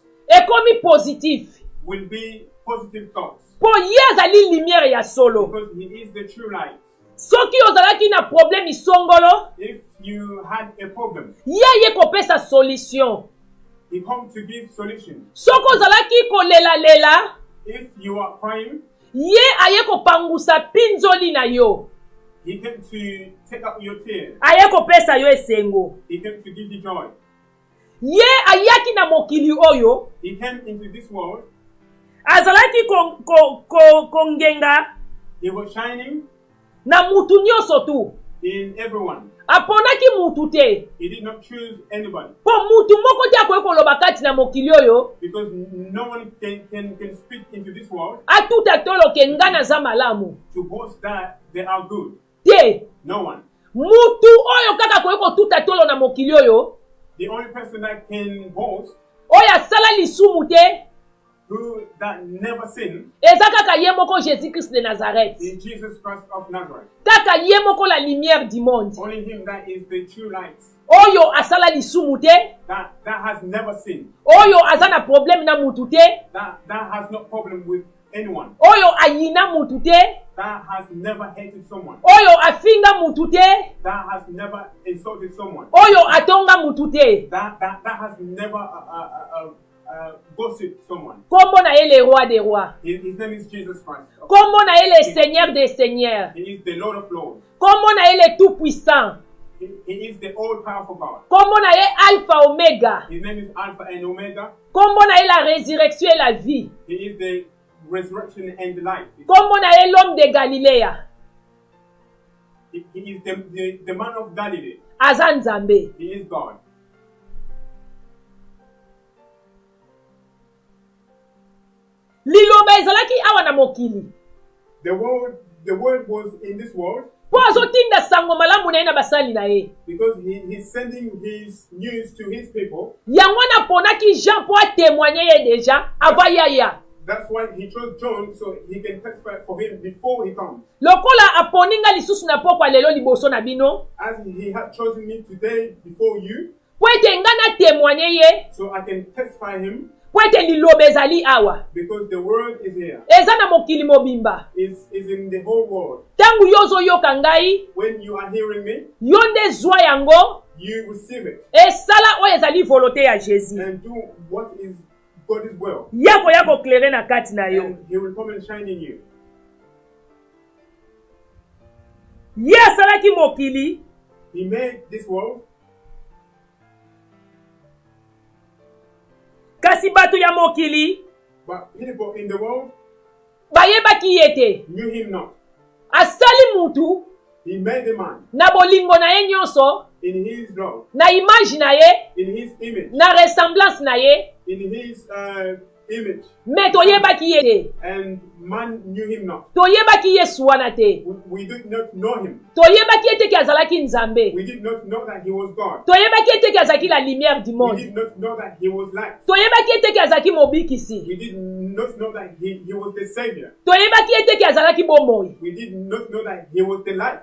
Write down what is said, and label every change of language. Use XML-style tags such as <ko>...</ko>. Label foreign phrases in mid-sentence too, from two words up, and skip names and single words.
<ln>ekomi positif</ln> <en>will be positive thoughts</en> <ln>mpo ye azali lumière ya solo</ln> <en>because He is the true light.</en> <ln>soki ozalaki na problème isongolo</ln> <en>If you had a problem,</en> <ln>ye aye kopesa solution</ln> <en>He comes to give solution.</en> <ln>soki ozalaki kolelalela</ln> <en>If you are crying,</en> <ln>ye aye kopangusa mpinzoli na yo</ln> <en>He came to take up your tears.</en> <ln>aye kopesa yo esengo</ln> <en>He came to give you joy.</en> <ln>ye ayaki na mokili oyo</ln> <en>He came into this world.</en> <ln>azalaki kongenga</ln> <en>He was shining</en> <ln>na mutu nyonso tu</ln> <en>in everyone.</en> <ln>aponaki mutu te</ln> <en>He did not choose anybody</en> <ln>mpo mutu moko te akoki koloba kati na mokili oyo</ln> <en>because no one can speak into this world</en> <ln>atuta toloke nga naza malamu</ln> <en>to boast that they are good.</en> <ln>te</ln> <en>No one.</en> <ln>mutu oyo kaka akoki kotuta tolo na mokili oyo</ln> <en>The only person that can boast,</en> <ln>oyo asala lisumu te</ln> <en>who that never sinned,</en> <ln>eza kaka ye moko jésus christ de nazareth</ln> <en>is Jesus Christ of Nazareth.</en> <ln>kaka ye moko</ln> <fr>la lumière du monde</fr> <en>Only Him that is the true light,</en> <ln>oyo asala lisumu te</ln> <en>that has never sinned,</en> <ln>oyo aza na problème na mutu te</ln> <en>that has no problem with anyone,</en> <ln>oyo ayina mutu te</ln> <en>that has never hated someone,</en> <ln>oyo afinga mutu te</ln> <en>that has never insulted someone,</en> <ln>oyo atonga mutu te</ln> <en>that has never gossiped someone.</en> <ln>kombo na ye</ln> <fr>le roi des rois</fr> <en>His name is Jesus Christ.</en> <ln>kombo na ye</ln> <fr>le seigneur des seigneurs</fr> <en>He is the Lord of Lords.</en> <ln>kombo na ye</ln> <fr>le tout puissant</fr> <en>He is the all-powerful God.</en> <ln>kombo na ye alpha omega</ln> <en>His name is Alpha and Omega.</en> <ln>kombo na ye</ln> <fr>la résurrection et la vie</fr> <en>He is the resurrection and the life.</en> <ln>kombo na ye</ln> <fr>l'homme de galiléa</fr> <en>He is the man of Galilee.</en> <ln>aza nzambe</ln> <en>He is God.</en> <ln>liloba ezalaki awa na mokili</ln> <en>The word was in this world</en> <ln>mpo azotinda sango malamu na ye na basali na ye</ln> <en>because he's sending his news to his people.</en> <ln>yango wana aponaki jean mpo atémoigne ye deja ava yaya</ln> <en>That's why he chose John so he can testify for him before he comes.</en> <ln>lokola aponi nga lisusu na pokwa lelo liboso na bino</ln> <en>As he had chosen me today before you,</en> <ln>mpo ete nga natémoigne ye</ln> <en>so I can testify him</en> <ln>mpo ete liloba ezali awa</ln> <en>because the word is here.</en> <ln>eza na mokili mobimba</ln> <en>Is in the whole world.</en> <ln>ntango yo ozoyoka ngai</ln> <en>When you are hearing me,</en> <ln>yo nde zwa yango</ln> <en>you receive it</en> <ln>esala oyo ezali volonté ya jésus</ln> <en>and do what is God's will.</en> <ln>ya koya koklere na kati na yo</ln> <en>And he will come and shine in you.</en> <ln>ye asalaki mokili</ln> <en>He made this world,</en> <ln>kasi bato ya mokili</ln> <en>but people in the world</en> <ln>bayebaki ye te</ln> <en>knew him not.</en> <ln>asali mutu</ln> <en>He made the man</en> <ln>na bolingo na ye nyonso</ln> <en>in his love,</en> <ln>na image na ye</ln> <en>in his image,</en> <ln>na ressemblance na ye</ln> <en>in his image,</en> <ln>me toyebaki ye te</ln> <en>and man knew him not.</en> <ln>toyebaki yesu wana te</ln> <en>We did not know him.</en> <ln>toyebaki ete ke azalaki nzambe</ln> <en>We did not know that he was God.</en> <ln>toyebaki ete ke azalaki</ln> <fr>la lumière du</fr> <en>We</en> <ln>monde</ln> <en>did not know that he was light.</en> <ln>toyebaki ete ke azalaki mobikisi</ln> <en>We did not know that he was the Savior.</en> <ln>toyebaki ete ke azalaki bomoi</ln> <en>We did not know that he was the light.</en>